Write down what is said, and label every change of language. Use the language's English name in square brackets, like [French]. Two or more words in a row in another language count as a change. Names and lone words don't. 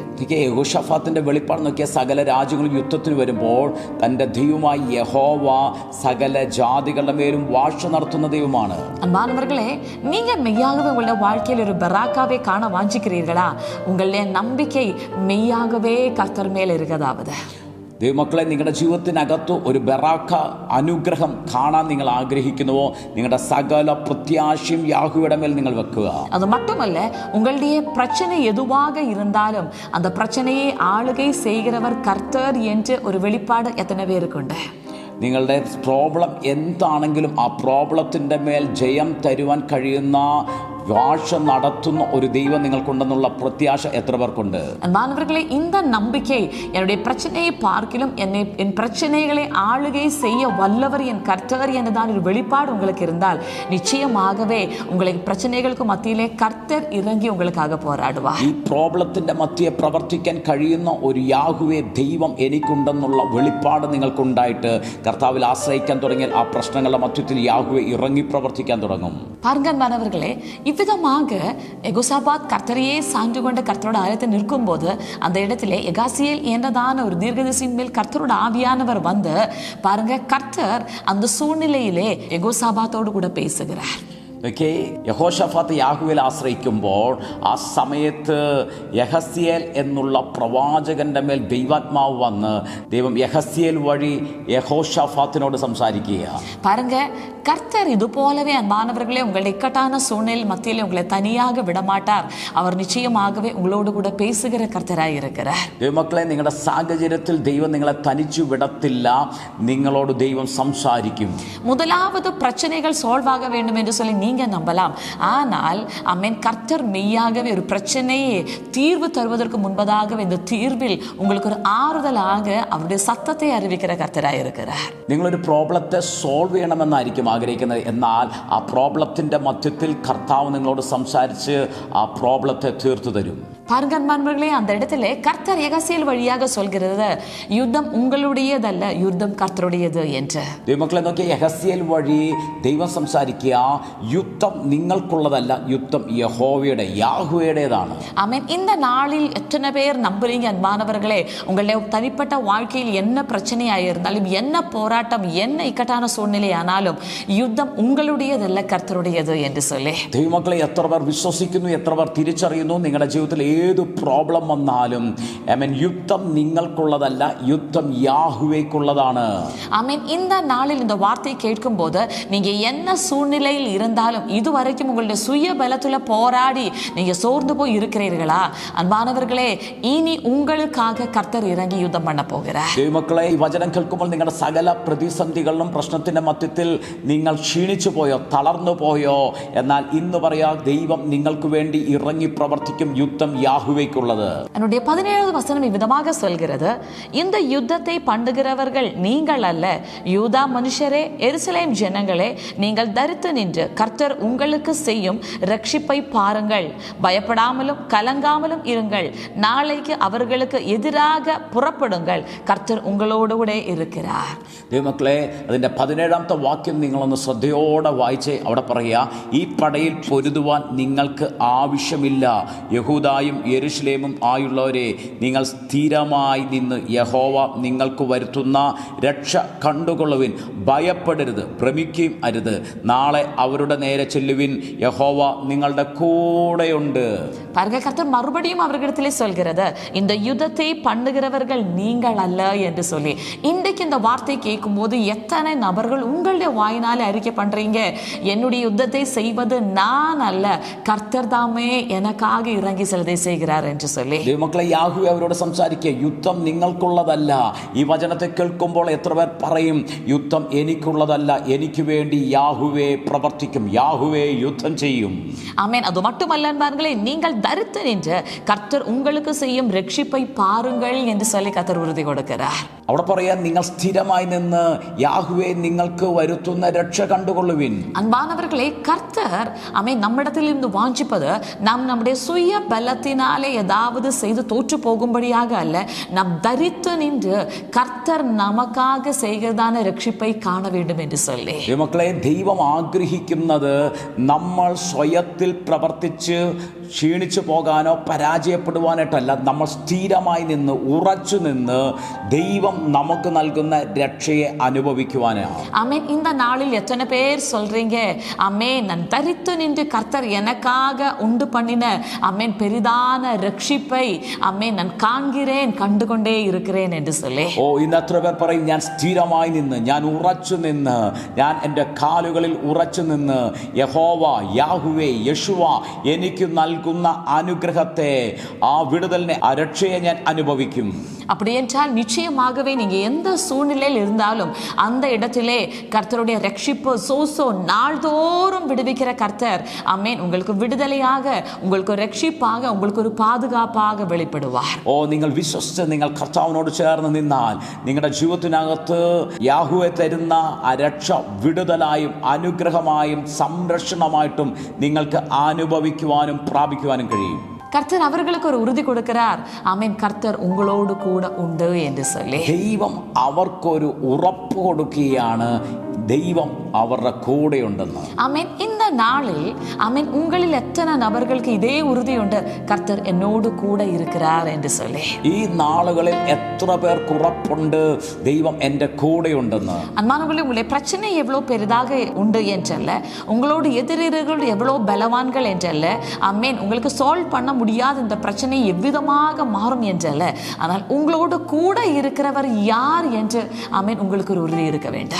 [Malayalam] യഹോശഫാത്തിന്റെ വെളിപ്പാട് നോക്കിയ സകല രാജ്യങ്ങളും യുദ്ധത്തിന് വരുമ്പോൾ തൻ്റെ ദൈവം യഹോവ സകല ജാതികളുടെ മേലും വാഴ്ച നടത്തുന്ന ദൈവമാണ്. [Tamil] அன்பானவர்களே, நீங்க மெய்யாகவே உங்களுடைய வாழ்க்கையில் ஒரு பராக்காவே காண வாஞ்சிக்கிறீர்களா? உங்களுடைய நம்பிக்கை மெய்யாகவே கர்த்தர் மேல் இருக்கிறதாவது. [Malayalam] ദൈവമക്കളെ, നിങ്ങളുടെ ജീവിതത്തിനകത്ത് ഒരു ബറാക്ക അനുഗ്രഹം കാണാൻ നിങ്ങൾ ആഗ്രഹിക്കുന്നുവോ? നിങ്ങളുടെ സകല പ്രത്യാശയും യാഹുവയുടെ മേൽ നിങ്ങൾ വെക്കുക. [Tamil] அது மட்டுமல்ல, உங்களுடைய பிரச்சனை எதுவாக இருந்தாலும் அந்த பிரச்சனையை ஆளுகை செய்கிறவர் கர்த்தர் என்று ஒரு வெளிப்பாடு எத்தனை பேருக்குണ്ട്? [Malayalam] നിങ്ങളുടെ പ്രോബ്ലം എന്താണെങ്കിലും ആ പ്രോബ്ലത്തിൻ്റെ മേൽ ജയം തരുവാൻ കഴിയുന്ന വാഴ്ച നടത്തുന്ന ഒരു ദൈവം നിങ്ങൾക്കുണ്ടെന്നുള്ള പ്രത്യാശ എത്ര പേർക്കുണ്ട്? [Tamil] அன்பானவர்களே, இந்த நம்பிக்கை, என்னுடைய பிரச்சனையை பார்க்கிலும் என் பிரச்சனைகளை ஆளுகை செய்ய வல்லவர் என் கர்த்தர் என்றுதான் ஒரு வெளிப்பாடு உங்களுக்கு இருந்தால், நிச்சயமாகவே உங்களுக்கு பிரச்சனைகளுக்கு மத்தியிலே கர்த்தர் இறங்கி உங்களுக்காக போராடுவார். [Malayalam] ഈ പ്രോബ്ലത്തിന്റെ മധ്യേ പ്രവർത്തിക്കാൻ കഴിയുന്ന ഒരു യാഹുവേ ദൈവം എനിക്കുണ്ടെന്നുള്ള വെളിപ്പാട് നിങ്ങൾക്കുണ്ടായിട്ട് കർത്താവിൽ ആശ്രയിക്കാൻ തുടങ്ങിയാൽ ആ പ്രശ്നങ്ങളുടെ മധ്യത്തിൽ യാഹുവേ ഇറങ്ങി പ്രവർത്തിക്കാൻ തുടങ്ങും. [Tamil] பாருங்கன்பானவர்களே, இவ்விதமாக யெகோஷாபாத் கர்த்தரையே சான்று கொண்ட கர்த்தரோட ஆலயத்தில் நிற்கும் போது அந்த இடத்திலே எகாசியேல் என்றதான ஒரு தீர்க்கதரிசியின் மேல் கர்த்தரோட ஆவியானவர் வந்து பாருங்க, கர்த்தர் அந்த சூழ்நிலையிலே யெகோஷாபாத்தோடு கூட பேசுகிறார். [Malayalam] യഹോശഫാത്ത് യാഹുവിൽ ആശ്രയിക്കുമ്പോൾ ആ സമയത്ത് യഹസ്യേൽ എന്നുള്ള പ്രവാചകന്റെ മേൽ ദൈവാത്മാവ് വന്ന് ദൈവം യഹസ്യേൽ വഴി യഹോശഫാത്തിനോട് സംസാരിക്കുക. [Tamil] பாருங்க, கர்த்தர் இது போலவே அன்பானவர்களே உங்களுடைய இக்கட்டான சூழ்நிலை மத்தியிலே உங்களை தனியாக விடமாட்டார். அவர் நிச்சயமாகவே உங்களோடு கூட பேசுகிற கர்த்தராய் இருக்கிறார். [Malayalam] ദൈവമക്കളെ, നിങ്ങളുടെ സാഹചര്യത്തിൽ ദൈവം നിങ്ങളെ തനിച്ചു വിടത്തില്ല. നിങ്ങളോട് ദൈവം സംസാരിക്കും. [Tamil] முதலாவது பிரச்சனைகள் சால்வ் ஆக வேண்டும் என்று சொல்லி நீங்க நம்பலாம். ஆனால் கர்த்தர் மெய்யாகவே ஒரு பிரச்சனையை தீர்வு தருவதற்கு முன்பதாக இந்த தீர்வில் உங்களுக்கு ஒரு ஆறுதலாக அவருடைய சத்தத்தை அறிவிக்கிற கர்த்தராய் இருக்கிறார். [Malayalam] നിങ്ങളൊരു പ്രോബ്ലത്തെ സോൾവ് ചെയ്യണമെന്നായിരിക്കും ആഗ്രഹിക്കുന്നത്. എന്നാൽ ആ പ്രോബ്ലത്തിന്റെ മധ്യത്തിൽ കർത്താവ് നിങ്ങളോട് സംസാരിച്ച് ആ പ്രോബ്ലത്തെ തീർത്തു തരും. [Tamil] பாருங்க அன்பானவர்களே, அந்த இடத்துல கர்த்தர் எகசியேல் வழியாக சொல்கிறது, யுத்தம் உங்களுடையதல்ல, யுத்தம் கர்த்தருடையது என்று. [Malayalam] ദൈവമക്കളെ നോക്കി, യഹസ്യേൽ വഴി ദൈവം സംസാരിക്കുക, யுத்தம் നിങ്ങൾക്കുള്ളതല്ല, யுத்தம் യഹോവയുടെ യാഹുവേടേതാണ്. [Tamil] ஆமென். இந்த நாளில் எத்தனை பேர் நம்புறீங்க அன்பானவர்களே, உங்களுடைய தனிப்பட்ட வாழ்க்கையில் என்ன பிரச்சனையாக இருந்தாலும், என்ன போராட்டம், என்ன இக்கட்டான சூழ்நிலை ஆனாலும் யுத்தம் உங்களுடையதல்ல, கர்த்தருடையது என்று சொல்லி. [Malayalam] ദൈവമക്കളെ, എത്ര പേർ വിശ്വസിക്കുന്നു, എത്ര പേർ തിരിച്ചറിയുന്നു? നിങ്ങളുടെ ജീവിതത്തിൽ ഏത് പ്രോബ്ലം വന്നാലും യുദ്ധം നിങ്ങൾക്കുള്ളതല്ല, യുദ്ധം യാഹുവേക്കുള്ളതാണ്. [Tamil] ஆமென். இந்த நாளில் இந்த வார்த்தை கேட்கும் போது நீங்க என்ன சூழ்நிலையில் இருந்தாலும், இதுவரைக்கும் உங்களுடைய சுய பலத்துல போராடி நீங்க சோர்ந்து போய் இருக்கிறீர்களா? அன்பானவர்களே, இனி உங்களுக்காக கர்த்தர் இறங்கி யுத்தம் பண்ண போகிறார். [Malayalam] ദൈവമക്കളെ, ഈ വചനം കേൾക്കുമ്പോൾ നിങ്ങളുടെ സകല പ്രതിസന്ധികളിലും പ്രശ്നത്തിന്റെ മധ്യത്തിൽ നിങ്ങൾ ക്ഷീണിച്ചു പോയോ, തളർന്നു പോയോ? എന്നാൽ ഇന്ന് പറയാ, ദൈവം നിങ്ങൾക്ക് വേണ്ടി ഇറങ്ങി പ്രവർത്തിക്കും. യുദ്ധം യാഹുവേക്കുള്ളത്. [Tamil] என்னுடைய 17வது வசனம் இவ்விதமாக சொல்கிறது, இந்த யுத்தத்தை பண்ணுகிறவர்கள் நீங்கள் அல்ல, யூதா மனுஷரே, எருசலேம் ஜனங்களே, நீங்கள் தரித்து நின்று கர்த்தர் உங்களுக்கு செய்யும் ரட்சிப்பை பாருங்கள். பயப்படாமலும் கலங்காமலும் இருங்கள். நாளைக்கு அவர்களுக்கு எதிராக புறப்படுங்கள். கர்த்தர் உங்களோடு கூட இருக்கிறார். [Malayalam] ദൈവമക്കളെ, അതിൻ്റെ 17ാമത്തെ വാക്യം നിങ്ങളൊന്ന് ശ്രദ്ധയോടെ വായിച്ച് അവിടെ പറയുക, ഈ പടയിൽ പൊരുതുവാൻ നിങ്ങൾക്ക് ആവശ്യമില്ല. യഹൂദായും യെരുശലേമും ആയുള്ളവരെ, നിങ്ങൾ സ്ഥിരമായി നിന്ന് യഹോവ നിങ്ങൾക്ക് വരുത്തുന്ന രക്ഷ കണ്ടുകൊള്ളുവിൻ. ഭയപ്പെടരുത്, ഭ്രമിക്കുകയും അരുത്. നാളെ അവരുടെ നേരെ ചെല്ലുവിൻ, യഹോവ നിങ്ങളുടെ கூடையுண்டு. [Tamil] பாருங்க, கர்த்தர் மறுபடியும் அவர்களிடத்திலே சொல்கிறது, இந்த யுத்தத்தை பண்ணுகிறவர்கள் நீங்கள் அல்ல என்று சொல்லி. இன்றைக்கு இந்த வார்த்தை கேட்கும் போது எத்தனை நபர்கள் உங்களுடைய வாயினாலே அறிக்கை பண்றீங்க, என்னுடைய யுத்தத்தை செய்வது நான் அல்ல, கர்த்தர் தாமே எனக்காக இறங்கி செல்வதை செய்கிறார் என்று சொல்லி. [Malayalam] ദൈവമക്കളെ, യാഹ്വേ അവരോട് സംസാരിക്കുക, യുദ്ധം നിങ്ങൾക്കുള്ളതല്ല. ഈ വചനത്തെ കേൾക്കുമ്പോൾ എത്ര പേർ പറയും, യുദ്ധം എനിക്കുള്ളതല്ല, എനിക്ക് വേണ്ടി യാഹ്വേ പ്രവർത്തിക്കും, യാഹ്വേ യുദ്ധം ചെയ്യും. [Tamil] ஆமென். அது மட்டுமல்ல அன்பார்களே, நீங்கள் தரித்து நின்று கர்த்தர் உங்களுக்கு செய்யும் ரட்சிப்பை பாருங்கள் என்று சொல்லி கர்த்தர் உறுதி கொடுக்கிறார். [Malayalam] അവിടെ പറയാൻ, നിങ്ങൾ സ്ഥിരമായി നിന്ന് യാഹ്വേ നിങ്ങൾക്ക് വരുത്തുന്ന രക്ഷ കണ്ടുകൊള്ളുവിൻ. [Tamil] அன்பானவர்களே, கர்த்தர் ஆமென் நம்மிடத்தில் இருந்து வாஞ்சிப்பது நாம் நம்முடைய சுய பலத்தினாலே ஏதாவது செய்து தோற்று போகும்படியாக அல்ல, நாம் தரித்து நின்று கர்த்தர் நமக்காக செய்கிறதான ரட்சிப்பை காண வேண்டும் என்று சொல்லி. [Malayalam] മക്കളെ, ദൈവം ആഗ്രഹിക്കുന്നത് നമ്മൾ സ്വയത്തിൽ പ്രവർത്തിച്ച് ക്ഷീണിച്ചു പോകാനോ പരാജയപ്പെടുവാനായിട്ടല്ല, നമ്മൾ സ്ഥിരമായി നിന്ന് ഉറച്ചു നിന്ന് ദൈവം നമുക്ക് നൽകുന്ന രക്ഷയെ അനുഭവിക്കുവാനാണ്. [Tamil] ஆமென். இந்த நாளில் எத்தனை பேர் சொல்றீங்க, ஆமென், நான் தரித்து நின்று கர்த்தர் எனக்காக உண்டு பண்ணின ஆமென் பெரிதான ரட்சிப்பை ஆமென் நான் காண்கிறேன், கண்டுகொண்டே இருக்கிறேன் என்று சொல்லி. [Malayalam] ഇന്ന് എത്ര പേർ പറയും, ഞാൻ സ്ഥിരമായി നിന്ന്, ഞാൻ ഉറച്ചു നിന്ന്, ഞാൻ എൻ്റെ കാലുകളിൽ ഉറച്ചു നിന്ന് യഹോവ യാഹ്വേ യേശുവ എനിക്ക് നൽകുന്ന അനുഗ്രഹത്തെ, ആ വിടുതലിനെ, ആ രക്ഷയെ ഞാൻ അനുഭവിക്കും. [Tamil] அப்படி என்றால் நிச்சயமாகவே நீங்க எந்த சூழ்நிலையில் இருந்தாலும் அந்த இடத்திலே கர்த்தருடைய ரட்சிப்பு சோசோ நாள்தோறும் விடுவிக்கிற கர்த்தர் ஆமென் உங்களுக்கு விடுதலையாக, உங்களுக்கு ஒரு ரட்சிப்பாக, உங்களுக்கு ஒரு பாதுகாப்பாக வெளிப்படுவார். [Malayalam] നിങ്ങൾ വിശ്വസിച്ച് നിങ്ങൾ കർത്താവിനോട് ചേർന്ന് നിന്നാൽ നിങ്ങളുടെ ജീവിതത്തിനകത്ത് യാഹ്വേ തരുന്ന ആ രക്ഷ വിടുതലായും അനുഗ്രഹമായും സംരക്ഷണമായിട്ടും നിങ്ങൾക്ക് അനുഭവിക്കുവാനും പ്രാപിക്കുവാനും കഴിയും. [Tamil] கர்த்தர் அவர்களுக்கு ஒரு உறுதி கொடுக்கிறார், ஆமென், கர்த்தர் உங்களோடு கூட உண்டு என்று சொல்லி. [Malayalam] ദൈവം അവർക്കൊരു ഉറപ്പ് കൊടുക്കുകയാണ്, ദൈവം അവരുടെ കൂടെയുണ്ടെന്ന്. [Tamil] ஆமென். இந்த நாளில் ஆமென் உங்களில் எத்தனை நபர்களுக்கு இதே உறுதியுண்டு, கர்த்தர் என்னோடு கூட இருக்கிறார் என்று சொல்லி. [Malayalam] ഈ നാളുകളിൽ എത്ര പേർക്ക് ഉറപ്പുണ്ട്, ദൈവം എൻ്റെ കൂടെയുണ്ടെന്ന്? [Tamil] அன்பானவர்களே, உங்களுடைய பிரச்சனை எவ்வளோ பெரிதாக உண்டு என்றல்ல, உங்களோடு எதிரிகள் எவ்வளோ பலவான்கள் என்றல்ல, ஆமென், உங்களுக்கு சால்வ் பண்ண முடியாத இந்த பிரச்சனை எவ்விதமாக மாறும் என்றல்ல, ஆனால் உங்களோடு கூட இருக்கிறவர் யார் என்று ஆமென் உங்களுக்கு ஒரு உறுதி இருக்க வேண்டும்.